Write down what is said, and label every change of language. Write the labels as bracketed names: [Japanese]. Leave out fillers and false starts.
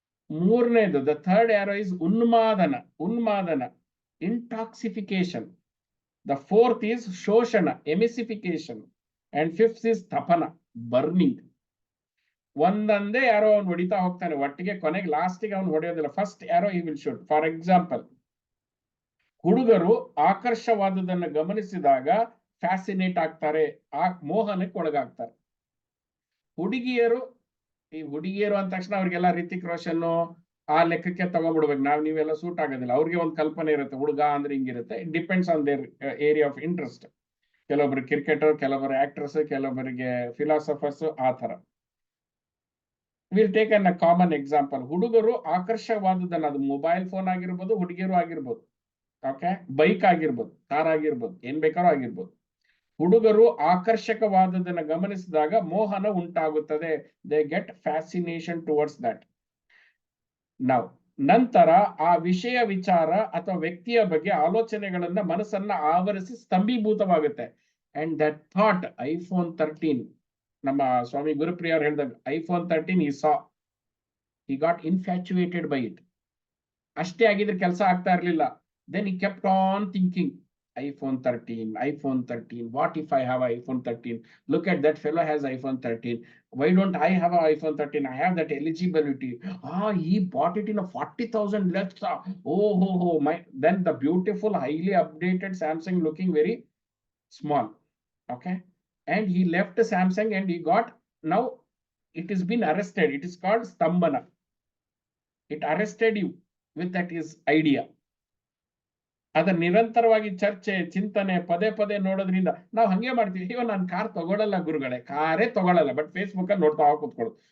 [English] ಮೂರನೇದು, the third arrow is Unmadana, intoxication. The fourth is Shoshana, emulsification. And fifth is Tapana, burning. [Kannada] ಒಂದೊಂದೇ arrow ಅವನು ಹೊಡಿತಾ ಹೋಗ್ತಾನೆ ಒಟ್ಟಿಗೆ, ಕೊನೆಗೆ ಲಾಸ್ಟಿಗೆ ಅವನು ಹೊಡೆಯೋದಿಲ್ಲ. [English] First arrow he will shoot. [Kannada] For example, ಹುಡುಗರು ಆಕರ್ಷವಾದದನ್ನು ಗಮನಿಸಿದಾಗ ಫ್ಯಾಸಿನೇಟ್ ಆಗ್ತಾರೆ, ಆ ಮೋಹನಕ್ಕೆ ಒಳಗಾಗ್ತಾರೆ. ಹುಡುಗಿಯರು ಅಂದ ತಕ್ಷಣ ಅವ್ರಿಗೆಲ್ಲ ರಿತಿಕ್ ರೋಷನ್ ಆ ಲೆಕ್ಕಕ್ಕೆ ತಗೊಂಡ್ಬಿಡ್ಬೇಕು. ನೀವೆಲ್ಲ ಸೂಟ್ ಆಗೋದಿಲ್ಲ. ಅವ್ರಿಗೆ ಒಂದು ಕಲ್ಪನೆ ಇರುತ್ತೆ, ಹುಡುಗ ಅಂದ್ರೆ ಹಿಂಗಿರುತ್ತೆ. [English] It depends on their area of interest. [Kannada] ಕೆಲವೊಬ್ರು ಕ್ರಿಕೆಟರ್, ಕೆಲವೊಬ್ಬರು ಆಕ್ಟರ್ಸ್, ಕೆಲವೊಬ್ಬರಿಗೆ ಫಿಲಾಸಫರ್ಸ್, ಆ ತರ. [English] Will take an a common example. [Kannada] ಹುಡುಗರು ಆಕರ್ಷವಾದದನ್ನ, ಅದು ಮೊಬೈಲ್ ಫೋನ್ ಆಗಿರ್ಬೋದು, ಹುಡುಗಿಯರು ಆಗಿರ್ಬೋದು, ಓಕೆ, ಬೈಕ್ ಆಗಿರ್ಬೋದು, ಕಾರ್ ಆಗಿರ್ಬೋದು, ಏನ್ ಬೇಕಾದ್ರೂ ಆಗಿರ್ಬೋದು. ಹುಡುಗರು ಆಕರ್ಷಕವಾದದನ್ನ ಗಮನಿಸಿದಾಗ ಮೋಹನ ಉಂಟಾಗುತ್ತದೆ. [English] They get fascination towards that. [Kannada] ನಂತರ ಆ ವಿಷಯ, ವಿಚಾರ ಅಥವಾ ವ್ಯಕ್ತಿಯ ಬಗ್ಗೆ ಆಲೋಚನೆಗಳನ್ನ ಮನಸ್ಸನ್ನ ಆವರಿಸಿ ಸ್ತಂಭೀಭೂತವಾಗುತ್ತೆ. [English] and that thought, iPhone 13, [Kannada] ನಮ್ಮ ಸ್ವಾಮಿ ಗುರುಪ್ರಿಯವ್ರು ಹೇಳಿದಾಗ [English] iPhone 13 he saw, he got infatuated by it. [Kannada] ಅಷ್ಟೇ ಆಗಿದ್ರೆ ಕೆಲಸ ಆಗ್ತಾ ಇರ್ಲಿಲ್ಲ. [English] Then he kept on thinking, iPhone 13, iPhone 13. What if I have iPhone 13? Look at that fellow has iPhone 13. Why don't I have an iPhone 13? I have that eligibility. He bought it in a 40,000 less. Oh, my. Then the beautiful, highly updated Samsung looking very small. Okay. And he left Samsung and he got, now it has been arrested. It is called Stambana. It arrested you with that his idea. [Kannada] ಅದ ನಿರಂತರವಾಗಿ ಚರ್ಚೆ ಚಿಂತನೆ ಪದೇ ಪದೇ ನೋಡೋದ್ರಿಂದ ನಾವು ಹಂಗೆ ಮಾಡ್ತೀವಿ. ಅಯ್ಯೋ ನಾನು ಕಾರ್ ತಗೊಳ್ಳಲ್ಲ ಗುರುಗಳೇ, ಕಾರೇ ತಗೊಳ್ಳಲ್ಲ, ಬಟ್ ಫೇಸ್ಬುಕ್ ಅಲ್ಲಿ ನೋಡ್ತಾ ಕೂತ್ಕೊಳ್ಳೋದು.